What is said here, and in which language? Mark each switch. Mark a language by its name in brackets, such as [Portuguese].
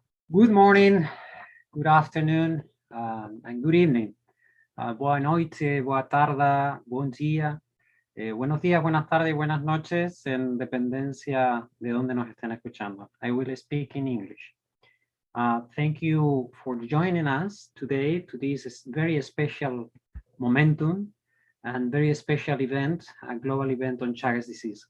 [English] Good morning, good afternoon, and good evening. [Portuguese] Boa noite, boa tarde, [Spanish] buen día. Buenos días, buenas tardes y buenas noches, en dependencia de donde nos estén escuchando. [English] I will speak in English. Thank you for joining us today to this very special momentum and very special event, a global event on Chagas disease.